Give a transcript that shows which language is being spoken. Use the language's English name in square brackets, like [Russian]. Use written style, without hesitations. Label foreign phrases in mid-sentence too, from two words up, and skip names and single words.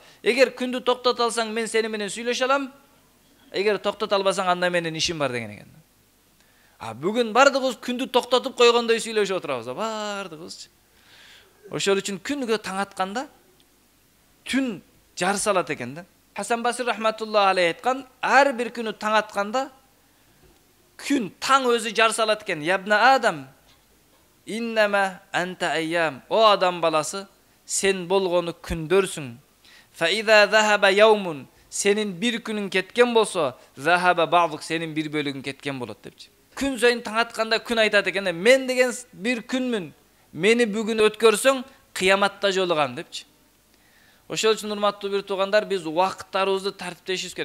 [Kyrgyz] Эгер күндү токтото алсаң, мен сени менен сүйлөшө алам. Эгер токтото албасаң, анда менин ишим бар деген экен. А бүгүн бардыгыбыз күндү токтотуп койгондой сүйлөшүп отурабыз, бардыгыбыз. Ошол үчүн күнгө таң атканда түн жарыс алат экен да. Хасан Басир [Arabic] رحمة الله عليه [Kyrgyz] айткан: "Ар бир күнү таң атканда күн таң өзү жарыс алат экен. [Arabic] يا ابن آدم, إنما أنت أيام", [Kyrgyz] о адам баласы, сен болгону күндөрсүң. [Arabic] فإذا ذهب يوم, [Kyrgyz] сенин бир күнүң кеткен болсо, [Arabic] ذهب بعضك, [Kyrgyz] сенин бир бөлүгүң кеткен болот депчи. Күн сайын таң атканда күн айтат экен: "Мен деген бир күнмүн. Мени бүгүн өткөрсөң, кыяматта жолугам" депчи. Ошол үчүн урматтуу бир туугандар, биз убакыттарыбызды тартиптешибиз керек.